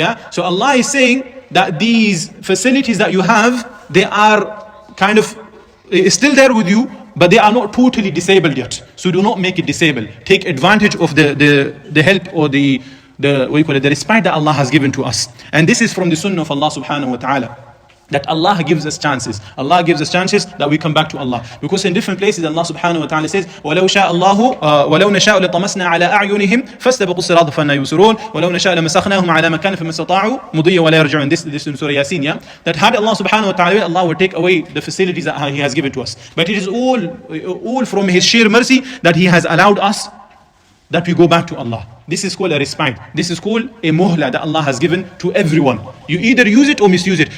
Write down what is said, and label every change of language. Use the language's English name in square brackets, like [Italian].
[English] So Allah is saying that these facilities that you have, they are kind of still there with you, but they are not totally disabled yet. So do not make it disabled. Take advantage of the help or the respite that Allah has given to us. And this is from the sunnah of Allah subhanahu wa ta'ala, that Allah gives us chances. Allah gives us chances that we come back to Allah. Because in different places Allah subhanahu wa ta'ala says, [Arabic] وَلَوْ شَاءَ اللَّهُ وَلَوْ نَشَاءُ لَطَمَسْنَا عَلَىٰ أَعْيُنِهِمْ فَاسْتَبَقُوا الصِّرَاطَ فَأَنَّىٰ يُبْصِرُونَ وَلَوْ نَشَاءُ لَمَسَخْنَاهُمْ عَلَىٰ مَكَانٍ فَمَا اسْتَطَاعُوا مُضِيًّا وَلَا يَرْجِعُونَ. [English] This is Surah Yasin, that had Allah subhanahu wa ta'ala, Allah would take away the facilities that He has given to us. But it is all from His sheer mercy that He has allowed us that we go back to Allah. This is called a respite. This is called a muhla that Allah has given to everyone. You either use it or misuse it.